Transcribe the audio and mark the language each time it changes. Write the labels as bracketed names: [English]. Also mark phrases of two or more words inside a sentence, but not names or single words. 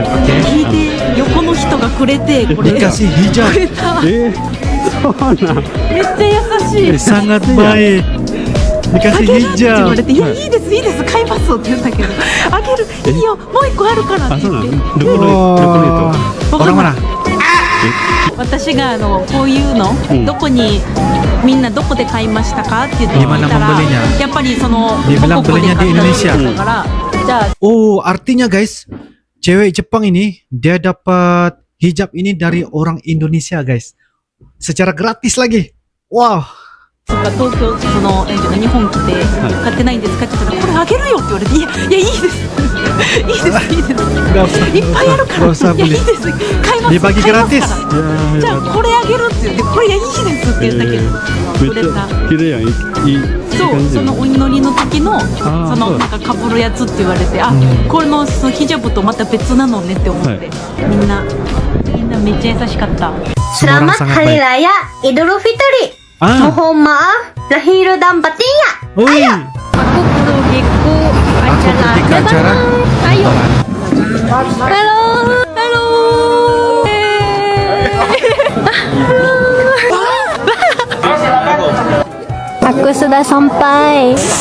[Indonesian] Oke. Dikasih hijab. Sangat baik. Dikasih hijab. Orang mana? [Japanese] 私がこういうの、どこにみんなどこで買いましたかって言って聞いたら、やっぱりその母国で買ったって言ったから、じゃあ [Indonesian] Oh, artinya guys, cewek Jepang ini dia dapat hijab ini dari orang Indonesia guys, secara gratis lagi. Wow. [Japanese] そっか東京そのなんていうの日本来て買ってないんですかって言ったらこれあげるよって言われていやいいですいいです、いいです。 [Indonesian] Nggak usah, [Japanese] いっぱいあるから。 [Indonesian] nggak usah [Japanese] いや、い [Indonesian] beli. [Japanese] いです。買います。 [Indonesian] Dibagi [Japanese] 買います [Indonesian] gratis. [Japanese] から [Indonesian] Ya, [Japanese] じゃあこれあげるって言って、これいいですって言ったけど、くれた。綺麗やん。いいそう、感じそのお祈りの時のーそのなんかかぶるやつって言われて、あ、このヒジャブとまた別なのねって思って、みんなめっちゃ優しかった。 [Indonesian] Selamat sangat Hari baik. Raya Idul Fitri. Ah. Mohon maaf lahir dan batinnya. Ui. Aku pergi ke Aku pergi ke acara. Ayo. Halo. Halo. Aku sudah sampai.